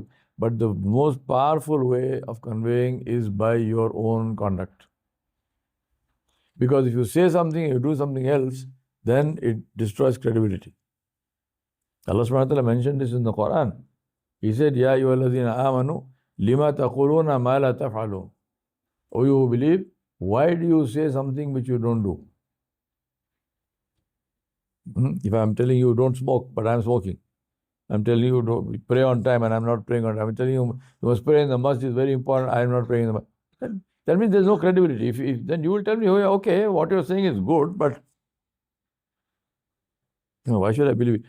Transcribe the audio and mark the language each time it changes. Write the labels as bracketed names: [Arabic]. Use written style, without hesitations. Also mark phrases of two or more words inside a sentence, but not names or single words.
[English] But the most powerful way of conveying is by your own conduct. Because if you say something, you do something else, then it destroys credibility. [Arabic] الله سبحانه وتعالى [English] mentioned this in the Quran. He said, [Arabic] يا أيها الذين آمنوا, لم تقولون ما لا تفعلون. [English] O you who believe, why do you say something which you don't do? If I'm telling you don't smoke, but I'm smoking. I'm telling you don't pray on time and I'm not praying on time. I'm telling you you must pray in the masjid is very important. I'm not praying in the masjid. That means there's no credibility. If then you will tell me, oh, yeah, okay, what you're saying is good, but why should I believe it?